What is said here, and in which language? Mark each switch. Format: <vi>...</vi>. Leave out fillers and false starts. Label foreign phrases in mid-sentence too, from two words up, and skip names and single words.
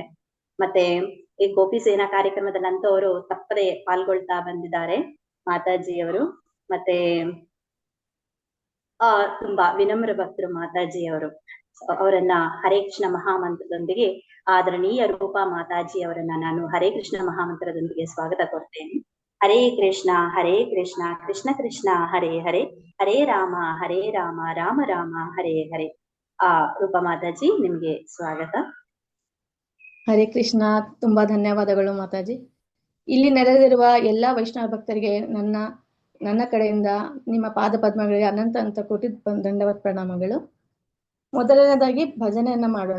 <kn>ಮತ್ತೆ ಈ ಗೋಪಿ ಸೇನಾ ಕಾರ್ಯಕ್ರಮದಲ್ಲಂತೂ ಅವರು ತಪ್ಪದೆ ಪಾಲ್ಗೊಳ್ತಾ ಬಂದಿದ್ದಾರೆ ಮಾತಾಜಿಯವರು. ಮತ್ತೆ ತುಂಬಾ ವಿನಮ್ರ ಭಕ್ತರು ಮಾತಾಜಿಯವರು. ಅವರನ್ನ ಹರೇ ಕೃಷ್ಣ ಮಹಾಮಂತ್ರದೊಂದಿಗೆ ಆದರಣೀಯ ರೂಪಾ ಮಾತಾಜಿ ಅವರನ್ನ ನಾನು ಹರೇ ಕೃಷ್ಣ ಮಹಾಮಂತ್ರದೊಂದಿಗೆ ಸ್ವಾಗತ ಕೊಡ್ತೇನೆ.</kn> <sa>ಹರೇ ಕೃಷ್ಣ ಕೃಷ್ಣ ಕೃಷ್ಣ ಹರೇ ಹರೇ ಹರೇ ರಾಮ ರಾಮ ರಾಮ ಹರೇ ಹರೇ.</sa> <kn>ರೂಪಾ ಮಾತಾಜಿ, ನಿಮ್ಗೆ ಸ್ವಾಗತ. ಹರೇ ಕೃಷ್ಣ. ತುಂಬಾ ಧನ್ಯವಾದಗಳು ಮಾತಾಜಿ. ಇಲ್ಲಿ ನೆರೆದಿರುವ ಎಲ್ಲಾ ವೈಷ್ಣವ ಭಕ್ತರಿಗೆ ನನ್ನ ಕಡೆಯಿಂದ ನಿಮ್ಮ ಪಾದ ಪದ್ಮಗಳಿಗೆ ಅನಂತ ಕೋಟಿ ದಂಡವತ್ ಪ್ರಣಾಮಗಳು. ಮೊದಲನೇದಾಗಿ ಭಜನೆಯನ್ನ ಮಾಡೋಣ.</kn>